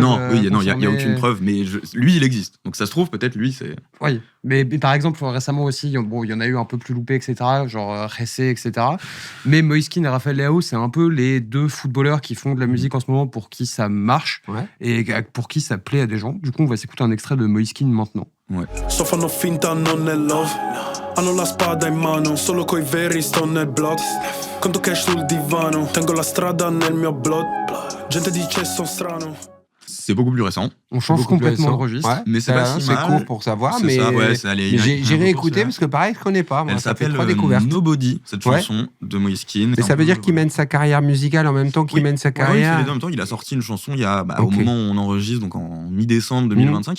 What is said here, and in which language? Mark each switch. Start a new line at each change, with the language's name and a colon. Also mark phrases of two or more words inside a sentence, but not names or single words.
French: Non, il n'y a aucune preuve, mais lui, il existe. Donc ça se trouve, peut-être lui, c'est... Oui, mais par exemple, récemment aussi, il y en a eu un peu plus loupé, etc., genre Ressé, etc. Mais Moïskine et Raphaël Leao, c'est un peu les 2 footballeurs qui font de la musique en ce moment pour qui ça marche et pour qui ça plaît à des gens. Du coup, on va s'écouter un extrait de Moïskine maintenant.
Italian: Sto fanno finta non è love. Hanno la spada in mano, solo coi veri sto nel blog. Conto cash sul divano, tengo la strada nel mio blood. Gente dice son strano.
French: C'est beaucoup plus récent. On change complètement de registre. Mais c'est pas si mal. C'est court pour savoir, mais j'ai réécouté parce que pareil, je connais pas. Moi, elle s'appelle 3 découvertes. Nobody, cette chanson de Moïskine. Mais ça veut dire qu'il mène sa carrière musicale en même temps qu'il mène sa carrière. Oui, il fait les deux en même temps. Il a sorti une chanson au moment où on enregistre, donc en mi-décembre 2025.